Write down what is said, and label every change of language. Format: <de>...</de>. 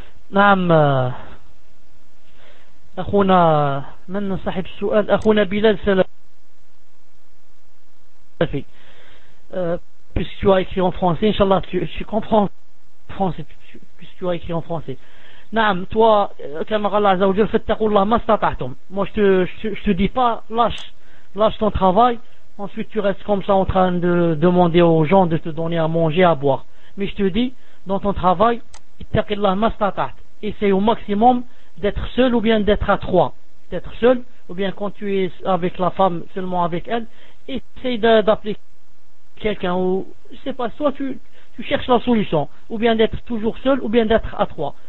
<ar>نعم أخونا من صاحب السؤال أخونا بلال سلفي</ar> <fr>puisque tu as écrit en français inchallah tu comprends français puisque tu as écrit en français.</fr> <ar>نعم toi كما قال الله عز وجل فاتقوا الله ما استطعتم.</ar> <fr>Moi je te dis pas lâche ton travail, ensuite tu restes comme ça en train de demander aux gens de te donner à manger à boire, mais je te dis dans ton travail</fr> <ar>اتقوا الله ما استطعت.</ar> <fr>Essaye au maximum d'être seul ou bien d'être à trois. D'être seul ou bien quand tu es avec la femme, seulement avec elle, essaye d'appeler quelqu'un ou je sais pas, soit tu cherches la solution, ou bien d'être toujours seul ou bien d'être à trois.</fr>